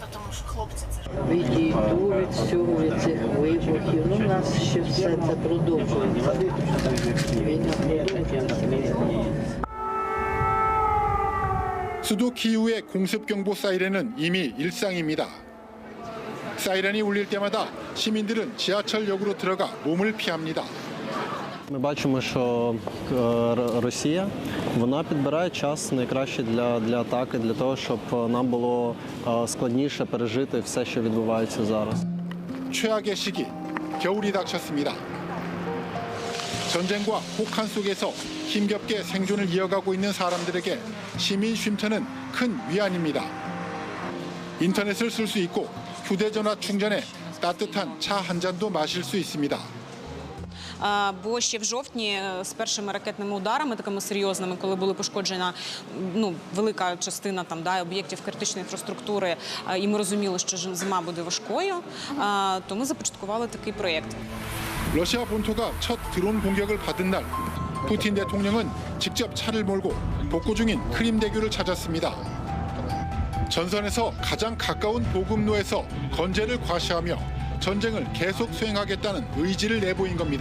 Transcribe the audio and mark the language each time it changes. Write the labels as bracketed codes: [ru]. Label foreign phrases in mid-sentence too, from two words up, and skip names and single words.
[ko] 수도 키이우의 공습경보 사이렌은 이미 일상입니다. 사이렌이 울릴 때마다 시민들은 지하철역으로 들어가 몸을 피합니다. [uk] Ми бачимо, що Росія, вона підбирає час найкращий для атаки, для того, щоб нам було складніше пережити все, що відбувається зараз. [ko] 최악의 시기, 겨울이 닥쳤습니다. 전쟁과 혹한 속에서 힘겹게 생존을 이어가고 있는 사람들에게 시민 쉼터는 큰 위안입니다. 인터넷을 쓸 수 있고 휴대전화 충전에 따뜻한 차 한 잔도 마실 수 있습니다. [uk] Бо ще в жовтні з першими ракетними ударами, такими серйозними, коли була пошкоджена велика частина об'єктів критичної інфраструктури, і ми розуміли, що зима буде важкою, то ми започаткували такий проєкт. [ko] 러시아 본토가 첫 드론 공격을 받은 날, 푸틴 대통령은 직접 차를 몰고 복구 중인 크림대교를 찾았습니다. 전선에서 가장 가까운 보급로에서 건재를 과시하며 전쟁을 계속 수행하겠다는 의지를 내보인 겁니다.